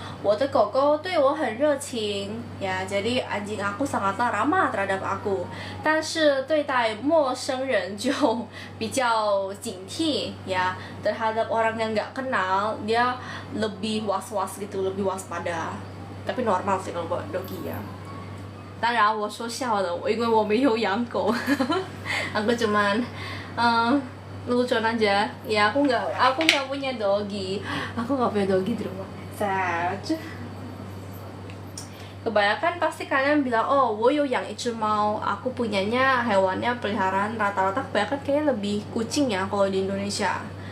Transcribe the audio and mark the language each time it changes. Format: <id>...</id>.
<zh>我的狗狗对我很热情,</zh> <id>ya, jadi anjing aku sangatlah ramah terhadap aku.</id> <zh>但是对待陌生人就比较警惕,</zh> <id>ya, terhadap orang yang nggak kenal dia lebih was-was gitu, lebih waspada. Tapi normal sih kalau buat doggy ya.</id> <zh>当然我说笑的，因为我没有养狗</zh> <id>aku cuman lucuan aja ya. Aku nggak punya doggy di rumah.</id> <en>Sad.</en> <id>Kebanyakan pasti kalian bilang, oh,</id> <zh>我有养一只猫,</zh> <id>aku punyanya hewannya peliharaan rata-rata kebanyakan kayaknya lebih kucing ya kalau di Indonesia.</id>